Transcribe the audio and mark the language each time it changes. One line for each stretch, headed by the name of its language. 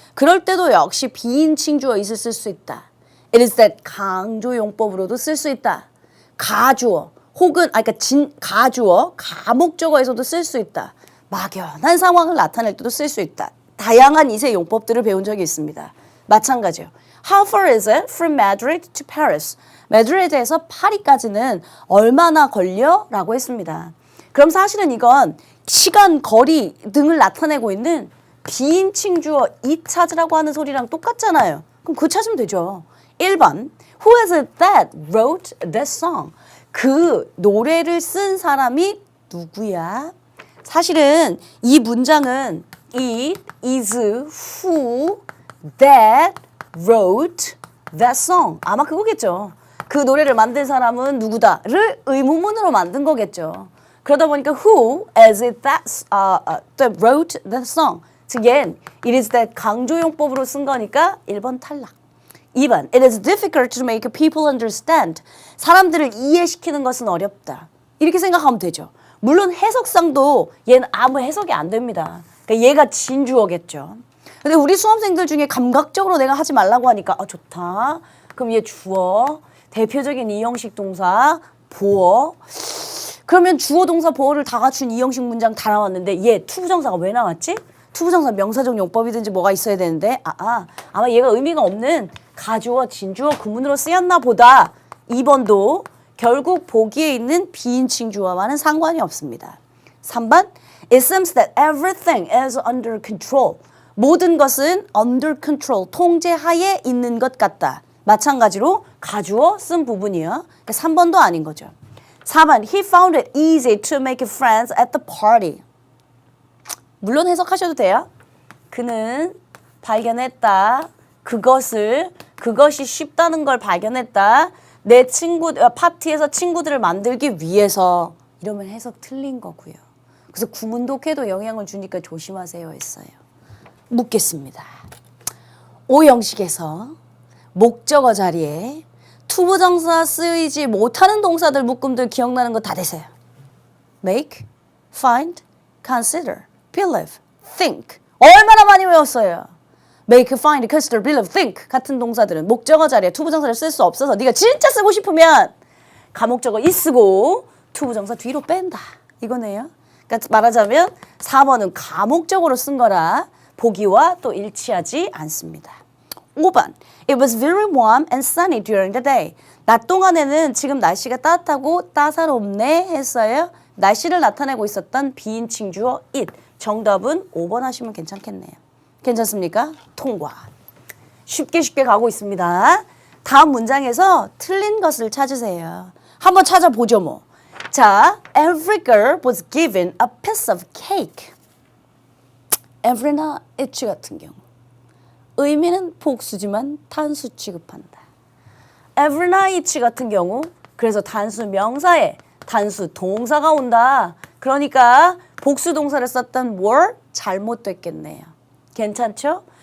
Korean: 그럴 때도 역시 비인칭 주어 it을 쓸 수 있다. It is that 강조 용법으로도 쓸 수 있다. 가주어 혹은 그러니까 가주어 가목적어에서도 쓸 수 있다. 막연한 상황을 나타낼 때도 쓸 수 있다. 다양한 이세 용법들을 배운 적이 있습니다. 마찬가지요.
English: How far is it from Madrid to Paris?
Korean: 마드리드에서 파리까지는 얼마나 걸려? 라고 했습니다. 그럼 사실은 이건 시간, 거리 등을 나타내고 있는 비인칭 주어 it 찾으라고 하는 소리랑 똑같잖아요. 그럼 그거 찾으면 되죠.
English: 1번 Who is it that wrote that song?
Korean: 그 노래를 쓴 사람이 누구야? 사실은 이 문장은
English: It is who that wrote that song.
Korean: 아마 그거겠죠. 그 노래를 만든 사람은 누구다를 의문문으로 만든 거겠죠. 그러다 보니까
English: who is it that wrote that song.
Korean: 즉, 얘는 it is that 강조용법으로 쓴 거니까 1번 탈락.
English: 2번 It is difficult to make people understand.
Korean: 사람들을 이해시키는 것은 어렵다. 이렇게 생각하면 되죠. 물론 해석상도 얘는 아무 해석이 안 됩니다. 그러니까 얘가 진주어겠죠. 근데 우리 수험생들 중에 감각적으로 내가 하지 말라고 하니까 좋다. 그럼 얘 주어, 대표적인 이형식 동사, 보어. 그러면 주어, 동사, 보어를 다 갖춘 이형식 문장 다 나왔는데 얘 투부정사가 왜 나왔지? 투부정사 명사적 용법이든지 뭐가 있어야 되는데 아마 얘가 의미가 없는 가주어, 진주어, 구문으로 쓰였나 보다. 2번도 결국 보기에 있는 비인칭 주어와는 상관이 없습니다.
English: 3번 It seems that everything is under control.
Korean: 모든 것은
English: under control,
Korean: 통제하에 있는 것 같다. 마찬가지로 가주어 쓴 부분이요. 그러니까 3번도 아닌 거죠.
English: 4번 He found it easy to make friends at the party.
Korean: 물론 해석하셔도 돼요. 그는 발견했다. 그것이 쉽다는 걸 발견했다. 내 파티에서 친구들을 만들기 위해서. 이러면 해석 틀린 거고요. 그래서 구문독해도 영향을 주니까 조심하세요 했어요. 묻겠습니다. 오형식에서 목적어 자리에 투부정사 쓰이지 못하는 동사들 묶음들 기억나는 거 다 되세요.
English: make, find, consider, believe, think.
Korean: 얼마나 많이 외웠어요. make, find, consider, believe, think 같은 동사들은 목적어 자리에 투부정사를 쓸 수 없어서 네가 진짜 쓰고 싶으면 가목적어 이 쓰고 투부정사 뒤로 뺀다. 이거네요. 그러니까 말하자면 4번은 가목적으로 쓴 거라 보기와 또 일치하지 않습니다.
English: 5번 It was very warm and sunny during the day.
Korean: 낮 동안에는 지금 날씨가 따뜻하고 따사롭네 했어요. 날씨를 나타내고 있었던 비인칭 주어 it. 정답은 5번 하시면 괜찮겠네요. 괜찮습니까? 통과. 쉽게 가고 있습니다. 다음 문장에서 틀린 것을 찾으세요. 한번 찾아보죠 뭐.
English: 자, every girl was given a piece of cake.
Korean: every나 each 같은 경우. 의미는 복수지만 단수 취급한다. every나 each 같은 경우 그래서 단수 명사에 단수 동사가 온다. 그러니까 복수 동사를 썼던 were 잘못됐겠네요. 괜찮죠?